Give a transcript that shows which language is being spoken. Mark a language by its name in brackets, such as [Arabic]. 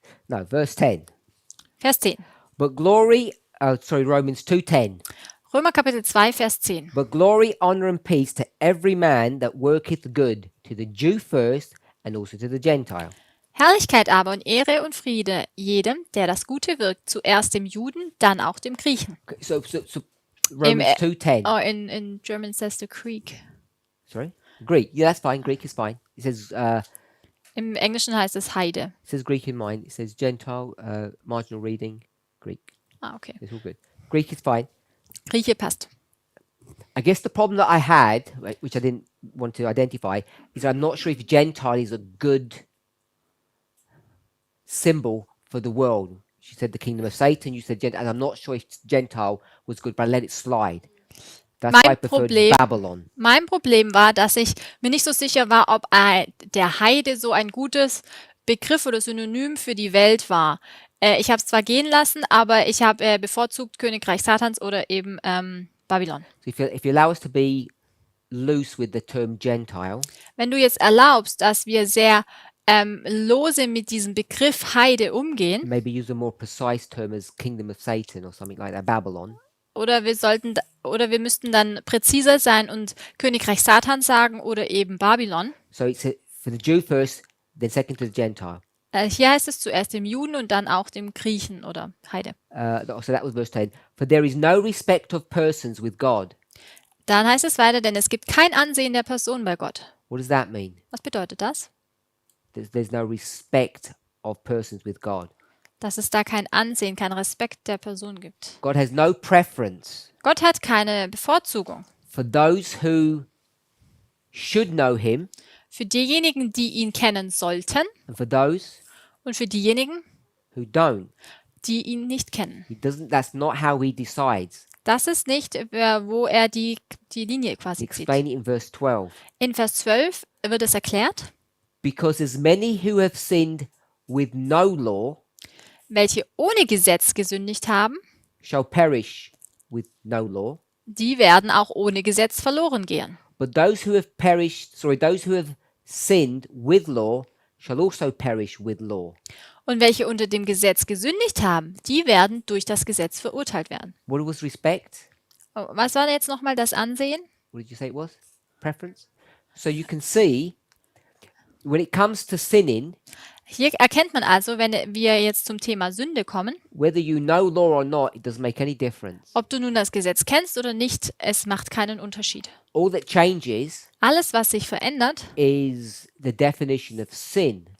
[English] No, verse 10. [German] Vers 10. [English] But glory, Romans 2:10. [German] Römer Kapitel 2, Vers 10. [English] But glory, honor, and peace to every man that worketh good, to the Jew first, and also to the Gentile. [German] Herrlichkeit aber und Ehre und Friede jedem, der das Gute wirkt, zuerst dem Juden, dann auch dem Griechen. [English] Okay, so Romans 2:10. Oh, in German says the Greek. Sorry? Greek. Yeah, that's fine. Greek is fine. It says, [German] Im Englischen heißt es Heide. [English] It says Greek in mine. It says Gentile, marginal reading, Greek. Ah, okay. It's all good. Greek is fine. [German] Grieche passt. [English] I guess the problem that I had, which I didn't want to identify, is I'm not sure if Gentile is a good symbol for the world. She said the kingdom of Satan, you said Gentile, and I'm not sure if Gentile was good, but I let it slide. That's why I preferred Babylon. [German] Mein Problem war, dass ich mir nicht so sicher war, ob der Heide so ein gutes Begriff oder Synonym für die Welt war. Ich habe es zwar gehen lassen, aber ich habe bevorzugt Königreich Satans oder eben Babylon. [English] So if you allow us to be loose with the term Gentile, [German] Wenn du jetzt erlaubst, dass wir sehr lose mit diesem Begriff Heide umgehen, [English] maybe use a more precise term as kingdom of Satan or something like that, Babylon. [German] oder wir müssten dann präziser sein und Königreich Satans sagen oder eben Babylon. [English] So it's for the Jew first, then second to the Gentile. [German] Hier heißt es zuerst dem Juden und dann auch dem Griechen oder Heide. [English] So that was verse 10. For there is no respect of persons with God. [German] Dann heißt es weiter, denn es gibt kein Ansehen der Person bei Gott. [English] What does that mean? [German] Was bedeutet das? [English] There's no respect of persons with God. [German] Dass es da kein Ansehen, kein Respekt der Person gibt. [English] God has no preference [German] Gott hat keine Bevorzugung. [English] for those who should know him [German] Für diejenigen, die ihn kennen sollten [English] and for those [German] und für diejenigen, [English] who don't. [German] die ihn nicht kennen. [English] That's not how he decides. [German] Das ist nicht, wo er die Linie quasi zieht. [English] Explain it in verse 12. [German] In Vers 12 wird es erklärt, [English] Because as many who have sinned with no law [German] welche ohne Gesetz gesündigt haben, [English] shall perish with no law. [German] die werden auch ohne Gesetz verloren gehen. [English] But those who have sinned with law shall also perish with law. [German] Und welche unter dem Gesetz gesündigt haben, die werden durch das Gesetz verurteilt werden. [English] What was respect? [German] Oh, was war jetzt nochmal das Ansehen? [English] What did you say it was? Preference? So you can see, when it comes to sinning, [German] Hier erkennt man also, wenn wir jetzt zum Thema Sünde kommen, [English] whether you know law or not, it doesn't make any difference. [German] ob du nun das Gesetz kennst oder nicht, es macht keinen Unterschied. [English] All that changes [German] Alles, was sich verändert, [English] is the definition of sin,